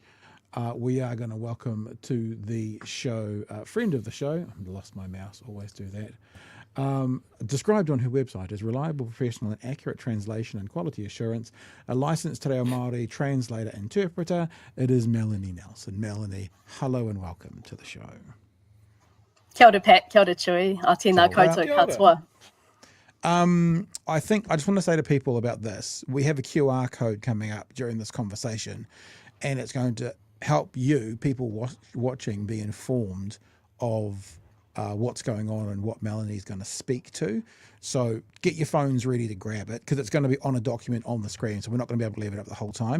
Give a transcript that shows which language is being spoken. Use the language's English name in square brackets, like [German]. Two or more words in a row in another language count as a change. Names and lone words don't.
[English] We are going to welcome to the show a friend of the show. I lost my mouse. Always do that. Described on her website as reliable, professional and accurate translation and quality assurance, a licensed Te Reo Māori translator interpreter. It is Melanie Nelson. Melanie, hello and welcome to the show. [Māori] Kia ora Pat, kia ora Chewie, a tēnā koutou katoa. [English] I just want to say to people about this, we have a QR code coming up during this conversation, and it's going to help you, people watching, be informed of what's going on and what Melanie's going to speak to. So get your phones ready to grab it, because it's going to be on a document on the screen, so we're not going to be able to leave it up the whole time.